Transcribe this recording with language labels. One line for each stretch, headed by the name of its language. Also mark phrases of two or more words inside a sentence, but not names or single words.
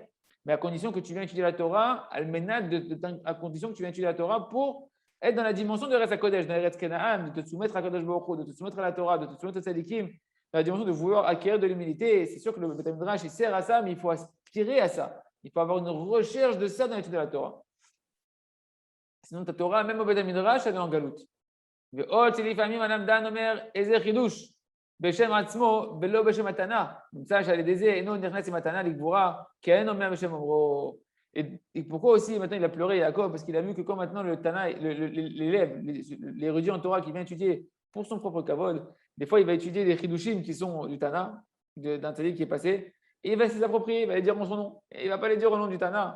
French: Mais à condition que tu viennes étudier la Torah, à condition que tu viennes étudier la Torah pour être dans la dimension de
Hebrew: ארץ הקודש,
French: dans Eretz Kenaan, de te soumettre à
Hebrew: קדוש ברוך הוא,
French: de te soumettre à la Torah, de te soumettre à Tzadikim, dans la dimension de vouloir acquérir de l'humilité. C'est sûr que le Beth Midrash, il sert à ça, mais il faut aspirer à ça. Il faut avoir une recherche de ça dans l'étude de la Torah. Sinon, ta Torah, même au Beth Midrash, elle est en galoute.
Hebrew: בשם עצמו ולא בשם מתנה. נמצא שעל ידי זה אינו נכנס עם מתנה לגבורה, כי אין אומר בשם אומרו.
French: Et pourquoi aussi maintenant il a pleuré Jacob? Parce qu'il a vu que quand maintenant le Tana, l'élève, l'érudit en Torah qui vient étudier pour son propre kavod, des fois il va étudier des chidushim qui sont du Tana, d'un tzaddik qui est passé, et il va se les approprier, il va les dire en son nom, et il ne va pas les dire au nom du Tana.